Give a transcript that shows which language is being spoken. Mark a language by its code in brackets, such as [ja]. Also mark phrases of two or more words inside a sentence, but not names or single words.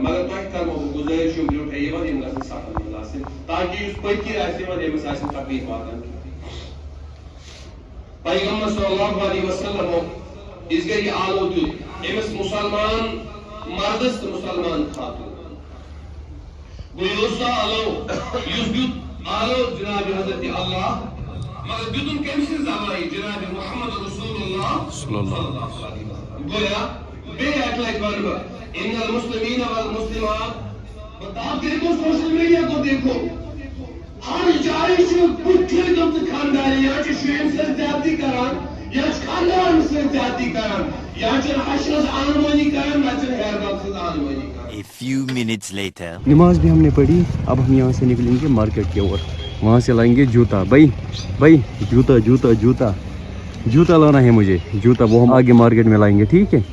[ks] مگر تہ کرو گزارش برونٹھے یوان یم گژھن سخت منٛز آسٕنۍ تاکہ اس پٔکِر آسہِ یوان أمِس آسہِ نہٕ تکلیٖف واتان. پیغمبر [ar] صلی اللہ علیہ وسلم [ks] اس گٔے آلو دیُت أمِس مسلمان مردس تہٕ مسلمان خاتون. گوٚو یہِ سُہ آلو یُس دیُت آلو جناب حضرت اللہ, مگر دیُتُن کٔمۍ سٕنٛزِ زمانہِ جناب محمد رسول اللہ [ar] صلی اللہ علیہ وسلم. [ks] گویا بیٚیہِ اکہِ لٹہِ وَنہٕ بہٕ [ar] ان المسلمین والمسلمات, [ur] آپ دیکھو [en] social media [ur] کو دیکھو, [ks] ہر جائے چھِ بُتھِ تِم تہٕ خاندار یا چھِ شُرٮ۪ن سۭتۍ زیادتی کران, یا چھِ خاندارن سۭتۍ زیادتی کران, یا چھِنہٕ ہشہِ ہٕنٛز آنمٲنی کران, نہ چھِنہٕ ہیربب سٕنٛز آنمٲنی کران. [en] A few minutes later. [ur] نماز بھی ہم نے پڑھی. اب ہم یہاں سے نکلیں گے مارکیٹ کی اور, وہاں سے لائیں گے جوتا. بھائی جوتا جوتا جوتا جوتا لانا ہے مجھے, جوتا. وہ ہم آگے مارکیٹ میں لائیں گے, ٹھیک ہے.